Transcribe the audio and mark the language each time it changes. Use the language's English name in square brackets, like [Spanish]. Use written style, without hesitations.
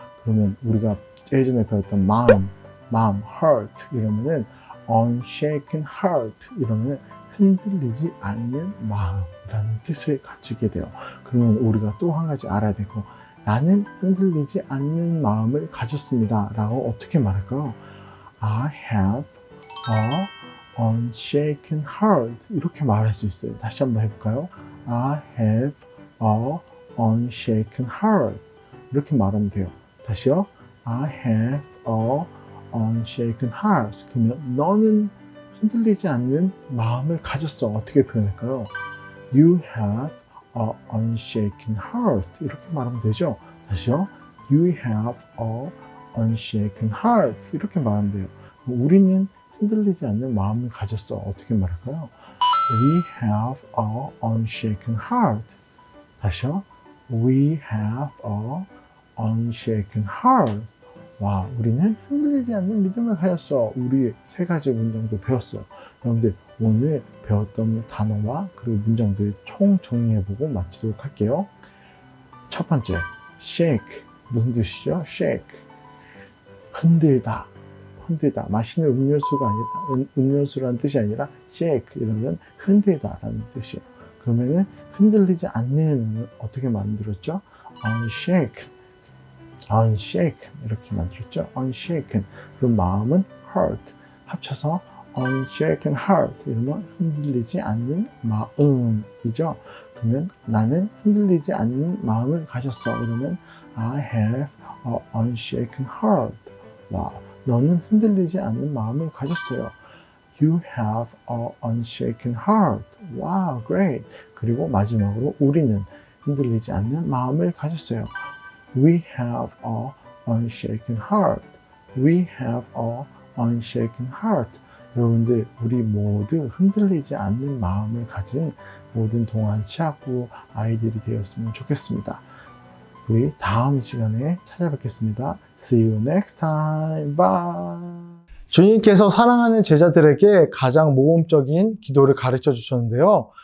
[Korean] 그러면 우리가 예전에 배웠던 마음, heart 이러면은 [English] unshaken heart [Korean] 이러면은 흔들리지 않는 마음이라는 뜻을 가지게 돼요. 그러면 우리가 또 한 가지 알아야 되고, 나는 흔들리지 않는 마음을 가졌습니다 라고 어떻게 말할까요? [English] I have a unshaken heart [Korean] 이렇게 말할 수 있어요. 다시 한번 해볼까요? [English] I have a unshaken heart [Korean] 이렇게 말하면 돼요. 다시요. [English] I have a unshaken heart. [Korean] 그러면 너는 흔들리지 않는 마음을 가졌어. 어떻게 표현할까요? [English] You have a unshaken heart [Korean] 이렇게 말하면 되죠. 다시요. [English] You have a unshaken heart [Korean] 이렇게 말하면 돼요. 우리는 흔들리지 않는 마음을 가졌어. 어떻게 말할까요? [English] We have a unshaken heart. [Korean] 다시요. [English] We have a unshaken heart. [Korean] 와, 우리는 흔들리지 않는 믿음을 가졌어. 우리 세 가지 문장도 배웠어요. 여러분들 오늘 배웠던 단어와 그리고 문장들 총 정리해보고 마치도록 할게요. 첫 번째, shake. 무슨 뜻이죠? shake. 흔들다. 흔들다. 마시는 음료수가 아니라, 음료수라는 뜻이 아니라 shake. 이러면 흔들다라는 뜻이에요. 그러면은 흔들리지 않는 어떻게 만들었죠? unshaken. unshaken 이렇게 만들었죠. unshaken. 그럼 마음은 heart. 합쳐서 [English] unshaken heart [Korean] 이러면 흔들리지 않는 마음이죠. 그러면 나는 흔들리지 않는 마음을 가졌어. 이러면 [English] I have a unshaken heart. [Korean] 와, 너는 흔들리지 않는 마음을 가졌어요. [English] You have a unshaken heart. Wow, great. [Korean] 그리고 마지막으로 우리는 흔들리지 않는 마음을 가졌어요. [English] We have a unshaken heart. We have a unshaken heart. [Korean] 여러분들, 우리 모두 흔들리지 않는 마음을 가진 모든 동안 취약부 아이들이 되었으면 좋겠습니다. 우리 다음 시간에 찾아뵙겠습니다. [English] See you next time. Bye. [Korean] 주님께서 사랑하는 제자들에게 가장 모범적인 기도를 가르쳐 주셨는데요.